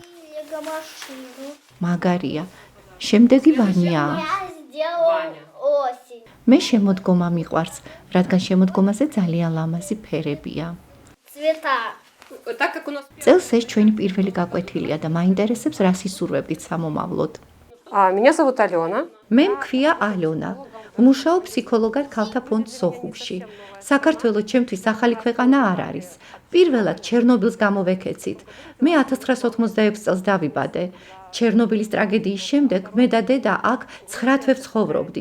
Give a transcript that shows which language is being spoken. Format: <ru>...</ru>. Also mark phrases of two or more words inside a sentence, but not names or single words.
<ka>მაგარია. შემდეგი ვანიაა. მე შემოდგომა მიყვარს, რადგან შემოდგომაზე ძალიან ლამაზი ფერებია. წელს ეს ჩვენი პირველი გაკვეთილია და მაინტერესებს რა სისურვებდით სამომავლოდ.</ka> <ru>Меня зовут Алена.</ru> <ka>მე მქვია ალონა. ვმუშაობ ფსიქოლოგად ქალთა ფონდ სოხუმში. საქართველოს ჩემთვის ახალი ქვეყანა არ არის. პირველად ჩერნობილს გამოვექეცით. მე 1986 წელს დავიბადე. ჩერნობილის ტრაგედიის შემდეგ მე და დედა აქ 9 თვეებს ცხოვრობდით.</ka>